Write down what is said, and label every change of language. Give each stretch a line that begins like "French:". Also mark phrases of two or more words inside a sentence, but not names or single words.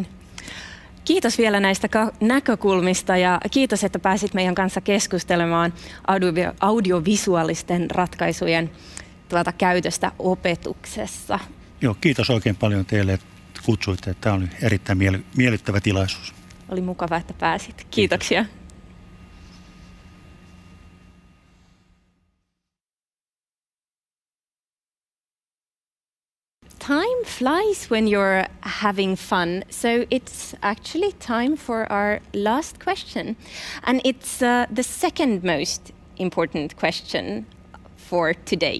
Finnish: Kiitos vielä näistä näkökulmista ja kiitos, että pääsit meidän kanssa keskustelemaan audiovisuaalisten ratkaisujen käytöstä opetuksessa. Joo, kiitos oikein paljon teille, että kutsuitte. Tämä oli erittäin miellyttävä tilaisuus. Oli mukava, että pääsit. Kiitoksia.
English: Time flies when you're having fun, so it's actually time for our last question. And it's the second most important question for today.